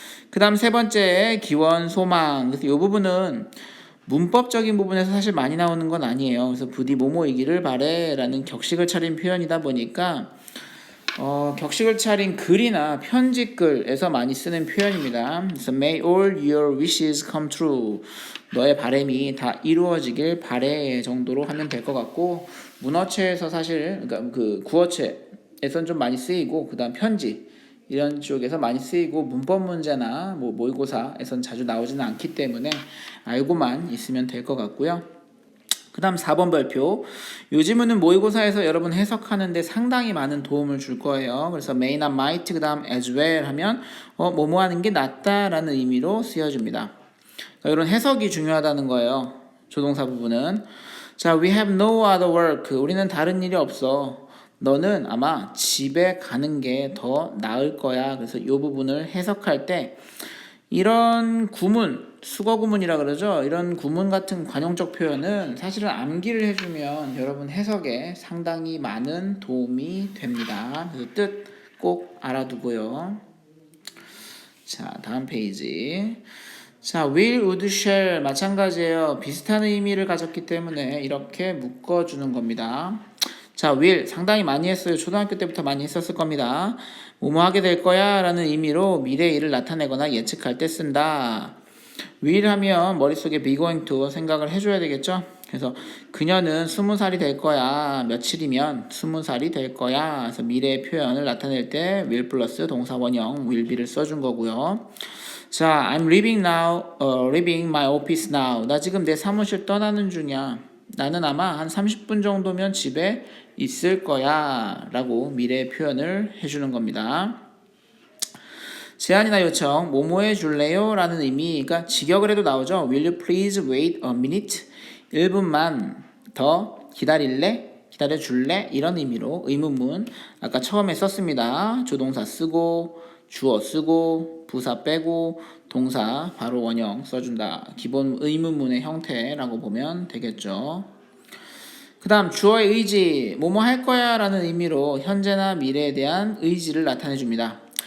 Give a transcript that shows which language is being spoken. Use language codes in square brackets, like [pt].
[ko] 그 다음 세 번째 기원 소망. 그래서 이 부분은 문법적인 부분에서 사실 많이 나오는 건 아니에요. 그래서 부디 뭐뭐이기를 바래 라는 격식을 차린 표현이다 보니까 격식을 차린 글이나 편지글에서 많이 쓰는 표현입니다. [en] 그래서 May all your wishes come true. [ko] 너의 바람이 다 이루어지길 바래 정도로 하면 될 것 같고 문어체에서 사실 그러니까 그 구어체에선 좀 많이 쓰이고 그 다음 편지 이런 쪽에서 많이 쓰이고 문법 문제나 뭐 모의고사에선 자주 나오지는 않기 때문에 알고만 있으면 될 것 같고요. 그 다음 4번 발표. 요즘은 모의고사에서 여러분 해석하는데 상당히 많은 도움을 줄 거예요. 그래서 may나 might 그 다음 as well 하면 뭐뭐 하는 게 낫다라는 의미로 쓰여줍니다. 그러니까 이런 해석이 중요하다는 거예요. 조동사 부분은. [en] 자, we have no other work. [ko] 우리는 다른 일이 없어. 너는 아마 집에 가는 게 더 나을 거야. 그래서 이 부분을 해석할 때 이런 구문, 수거 구문이라 그러죠. 이런 구문 같은 관용적 표현은 사실은 암기를 해주면 여러분 해석에 상당히 많은 도움이 됩니다. 그래서 뜻 꼭 알아두고요. 자, 다음 페이지. 자, will, would, shall 마찬가지예요. 비슷한 의미를 가졌기 때문에 이렇게 묶어주는 겁니다. 자, will 상당히 많이 했어요. 초등학교 때부터 많이 했었을 겁니다. 뭐뭐 하게 될 거야 라는 의미로 미래의 일을 나타내거나 예측할 때 쓴다. will 하면 머릿속에 be going to 생각을 해줘야 되겠죠. 그래서 그녀는 20살이 될 거야. 며칠이면 20살이 될 거야. 그래서 미래의 표현을 나타낼 때 will 플러스 동사 원형 will be를 써준 거고요. [en] 자, I'm leaving now, leaving my office now. [ko] 나 지금 내 사무실 떠나는 중이야. 나는 아마 한 30분 정도면 집에 있을 거야 라고 미래의 표현을 해주는 겁니다. 제안이나 요청, 뭐뭐 해줄래요? 라는 의미, 그러니까 직역을 해도 나오죠. [en] Will you please wait a minute? [ko] 1분만 더 기다릴래? 기다려줄래? 이런 의미로 의문문 아까 처음에 썼습니다. 조동사 쓰고 주어 쓰고 부사 빼고 동사 바로 원형 써준다. 기본 의문문의 형태라고 보면 되겠죠. 그 다음 주어의 의지, 뭐뭐 할 거야 라는 의미로 현재나 미래에 대한 의지를 나타내 줍니다.